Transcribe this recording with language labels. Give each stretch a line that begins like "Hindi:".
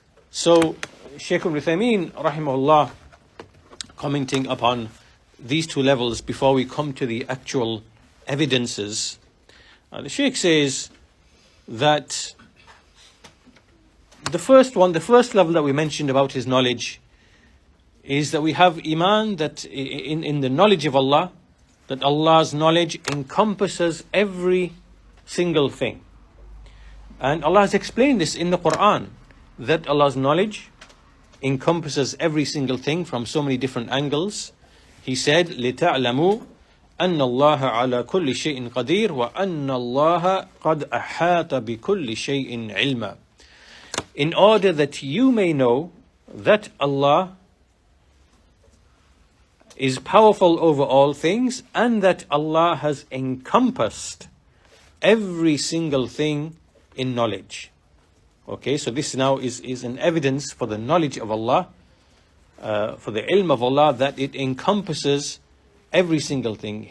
English: So, Shaykh al-Uthaymeen, rahimahullah, commenting upon these 2 levels before we come to the actual evidences, the Shaykh says that the first level that we mentioned about his knowledge is that we have iman that in the knowledge of Allah, that Allah's knowledge encompasses every single thing. And Allah has explained this in the Quran, that Allah's knowledge encompasses every single thing from so many different angles.
Arabic: He said, لِتَعْلَمُوا أَنَّ اللَّهَ عَلَى كُلِّ شَيْءٍ قَدِيرٌ وَأَنَّ اللَّهَ قَدْ أَحَاطَ بِكُلِّ شَيْءٍ عِلْمًا.
English: In order that you may know that Allah is powerful over all things and that Allah has encompassed every single thing in knowledge. Okay, so this now is an evidence for the knowledge of Allah, for the ilm of Allah, that it encompasses every single thing.